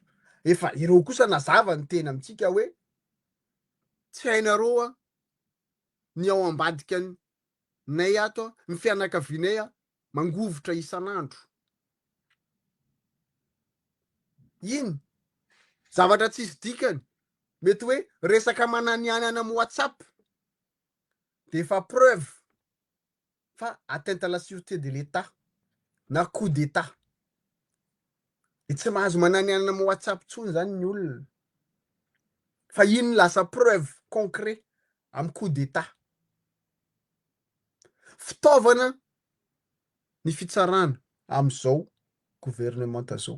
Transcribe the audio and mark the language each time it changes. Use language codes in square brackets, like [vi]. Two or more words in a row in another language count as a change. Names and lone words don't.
[mg] Efa ireo kosa nazava ny tena amintsika hoe tsy hainareo ny ao ambadika nay ato ny fianakavianay mangovotra isan'andro. Iny zavatra tsisy dikany mety hoe resaka mananianana amin'ny WhatsApp de fa preuve fa [fr] atteinte à la sûreté de l'État [mg] na [fr] coup d'état. [mg] E tsy mahazo mananianana amin'ny WhatsApp tsony zany ny olona fa iny lasa [fr] preuve concret [mg] amin'ny [fr] coup d'état. [mg] Fitaovana ny fitsarana amin'izao gouvernement zao.